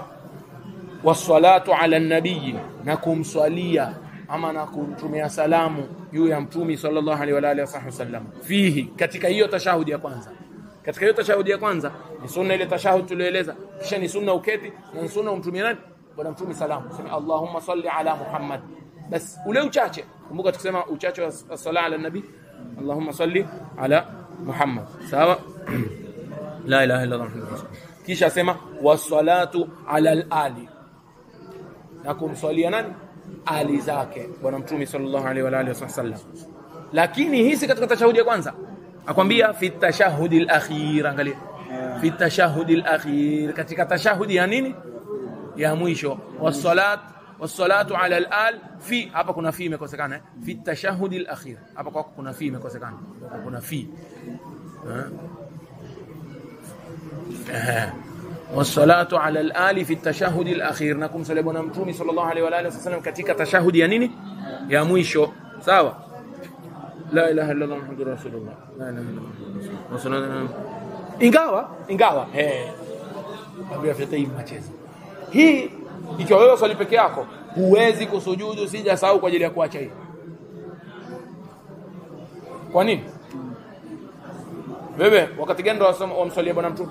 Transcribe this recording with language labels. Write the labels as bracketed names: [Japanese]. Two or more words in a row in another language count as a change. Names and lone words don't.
[Arabic] والصلاة على النبي, [Swahili] na kumswalia ama na kumtumia salamu juu ya mtume [Arabic] صلى الله عليه و آله وسلم فيه, [Swahili] katika hiyo tashahudi ya kwanza. Katika hiyo tashahudi ya kwanza ni sunna ile tashahudi tulioeleza, kisha ni sunna uketi, na ni sunna umtumie nani? Bwana mtume salamu. [Arabic] Sema اللهم صل على محمد. [Swahili] Bas ule uchache, kumbuka tukisema uchache wa [Arabic] صلاة على نبي, اللهم صل على محمد, [Swahili] sawa? [Arabic] لا إله إلا الله. [Swahili] Kisha sema [Arabic] والصلاة على الآل, [Swahili] na kumswalia nani? Ali zake bwana mtume [Arabic] صلى الله عليه و آله وسلم. [Swahili] Lakini hizi katika tashahudi ya kwanza akwambia [Arabic] في التشهد الأخير. [Swahili] Angalia, [Arabic] في التشهد الأخير, [Swahili] katika tashahudi ya nini? Ya mwisho. [Arabic] والصلاة على الآل في, [Swahili] hapa kuna fi imekosekana, [Arabic] في التشهد الأخير. [Swahili] Hapa kwa kuna fi imekosekana, kuna fi. [Arabic] والصلاة على الآل في التشهد الأخير, [Swahili] na kumsalia bwana mtume [Arabic] صلى الله عليه و آله وسلم [Swahili] katika tashahudi ya nini? Ya mwisho, sawa? [Arabic] لا إله إلا الله محمد رسول الله. لا إله إلا الله. [Swahili] Ingawa ndio afite mchezo hii, ikiwa wewe swali peke yako huwezi kusujudu sija sahau kwa ajili ya kuacha hii. Kwa nini? Wewe wakati gani ndio wamswalia bwana mtume?